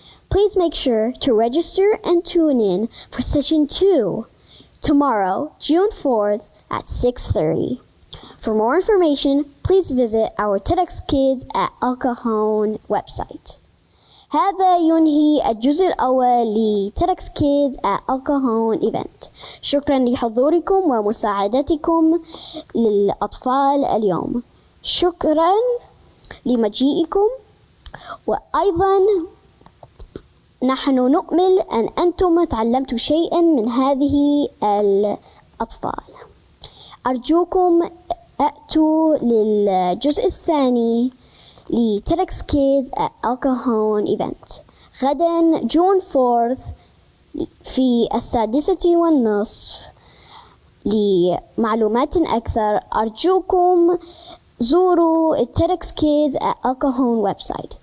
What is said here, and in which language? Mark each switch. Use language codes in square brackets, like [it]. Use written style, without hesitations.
[en] Please make sure to register and tune in for session 2 tomorrow, June 4th at 6:30. For more information, please visit our TEDx Kids at El Cajon website. [ar] هذا ينهي الجزء الأول لTEDx Kids at El Cajon event. شكرا لحضوركم ومساعدتكم للأطفال اليوم. شكرا لمجيئكم، وأيضا نحن نؤمل أن أنتم تعلمتوا شيئا من هذه الأطفال. أرجوكم أتوا للجزء الثاني لTEDx Kids at El Cajon event غدا June 4th في 6:30. لمعلومات أكثر أرجوكم زوروا TEDx Kids at El Cajon website.